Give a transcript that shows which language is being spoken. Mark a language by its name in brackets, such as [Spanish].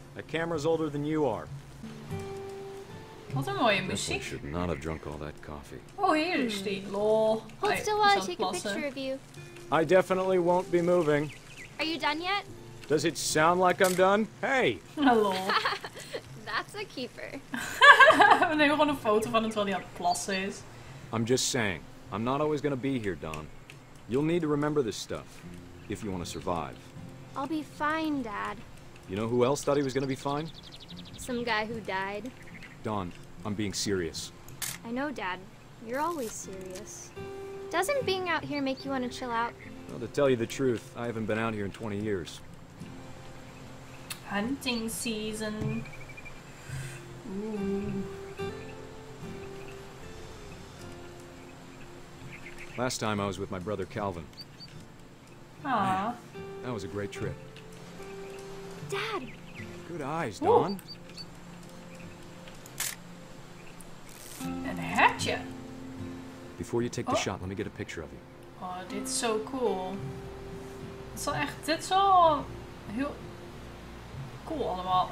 [English] That camera's older than you are. [Dutch] Wat een mooie [English] Guess I [Dutch] muziek. [English] should not have drunk all that coffee. [Dutch] Oh, hier is die. Lol. [English] Hold still while I take a picture of you. I definitely won't be moving. Are you done yet? Does it sound like I'm done? Hey! Lol. That's a keeper. [Dutch] We nemen gewoon een foto van het terwijl hij aan het plassen is. [English] I'm just saying, I'm not always gonna be here, Dawn. You'll need to remember this stuff, if you want to survive. I'll be fine, Dad. You know who else thought he was gonna be fine? Some guy who died. Dawn, I'm being serious. I know, Dad. You're always serious. Doesn't being out here make you want to chill out? Well, to tell you the truth, I haven't been out here in 20 years. Hunting season. Ooh. Last time I was with my brother Calvin. Ah. That was a great trip. Dad! Good eyes, Dawn. [Dutch] Een hertje. [English] Before you take the shot, let me get a picture of you. [Dutch] Oh, dit is zo cool. Dit is wel heel cool allemaal.